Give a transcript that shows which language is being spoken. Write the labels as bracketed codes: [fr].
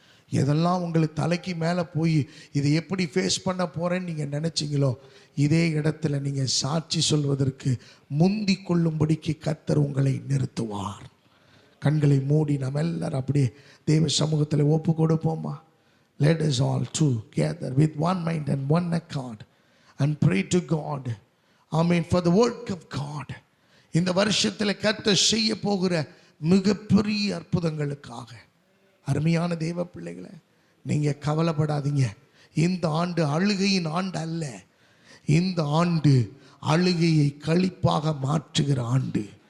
[ta] எதெல்லாம் உங்களுக்கு தலைக்கு மேலே போய் இதை எப்படி ஃபேஸ் பண்ண போறேன்னு நீங்கள் நினைச்சீங்களோ, இதே இடத்துல நீங்கள் சாட்சி சொல்வதற்கு முந்தி கொள்ளும்படிக்கு கர்த்தர் உங்களை நிறுத்துவார். கண்களை மூடி நம்ம எல்லாரும் அப்படியே தேவ சமூகத்தில் ஒப்பு கொடுப்போமா? [en] Let us all together with one mind and one accord and pray to God. Amen. For the work of God. [ta] இந்த வருஷத்தில் கர்த்தர் செய்ய போகிற மிகப்பெரிய அற்புதங்களுக்காக. அருமையான தேவ பிள்ளைகளை, நீங்க கவலைப்படாதீங்க. இந்த ஆண்டு அழுகையின் ஆண்டு அல்ல, இந்த ஆண்டு அழுகையை களிப்பாக மாற்றுகிற ஆண்டு.